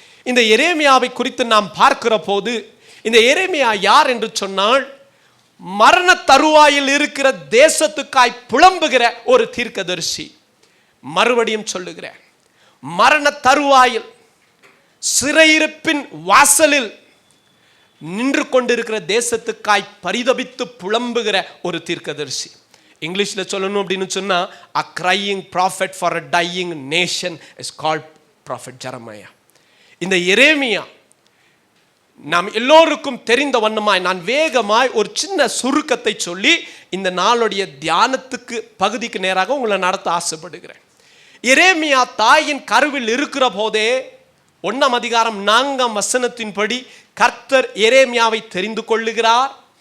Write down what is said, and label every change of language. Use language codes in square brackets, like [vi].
[ta] இந்த எரேமியாவை குறித்து நாம் பார்க்கிற போது, இந்த எரேமியா யார் என்று சொன்னால், மரண தருவாயில் இருக்கிற தேசத்துக்காய் புலம்புகிற ஒரு தீர்க்கதரிசி. மறுபடியும் சொல்லுகிறேன், மரண தருவாயில் சிறையிருப்பின் வாசலில் நின்று கொண்டிருக்கிற தேசத்துக்காய் பரிதபித்து புலம்புகிற ஒரு தீர்க்கதரிசி. இங்கிலீஷில் சொல்லணும் அப்படின்னு சொன்னா, [en] a crying prophet for a dying nation is called prophet Jeremiah. [ta] இந்த எரேமியா நாம் எல்லோருக்கும் தெரிந்த வண்ணமாய் நான் வேகமாய் ஒரு சின்ன சுருக்கத்தை சொல்லி இந்த நாளுடைய தியானத்துக்கு பகுதிக்கு நேராக உங்களை நடத்த ஆசைப்படுகிறேன். எரேமியா தாயின் கருவில் இருக்கிற போதே 1ஆம் அதிகாரம் 4ஆம் வசனத்தின்படி கர்த்தர் எரேமியாவை தெரிந்து கொள்ளுகிறார்.